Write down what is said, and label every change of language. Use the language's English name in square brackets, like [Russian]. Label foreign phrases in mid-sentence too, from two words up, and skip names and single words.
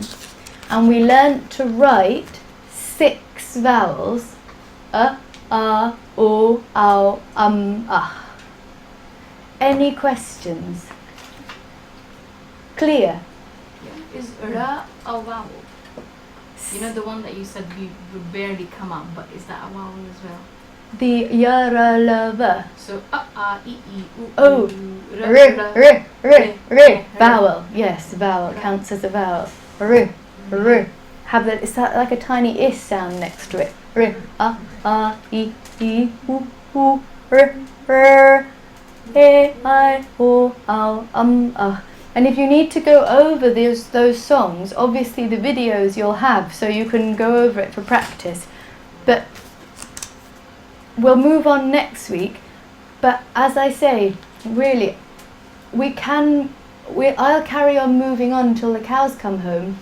[English] And we learnt to write 6 vowels, a, o, ow, ah. Any questions? Clear? Is ra a vowel? You know the one that you said we would barely come up, but is that a vowel as well? The yara lava. So e, u, Oh, vowel. Yes, vowel counts as a vowel. Have that. It's like a tiny is sound next to it. E, u, e, I, o, ow, And if you need to go over those songs, obviously the videos you'll have, so you can go over it for practice. But we'll move on next week. But as I say, really, I'll carry on moving on till the cows come home.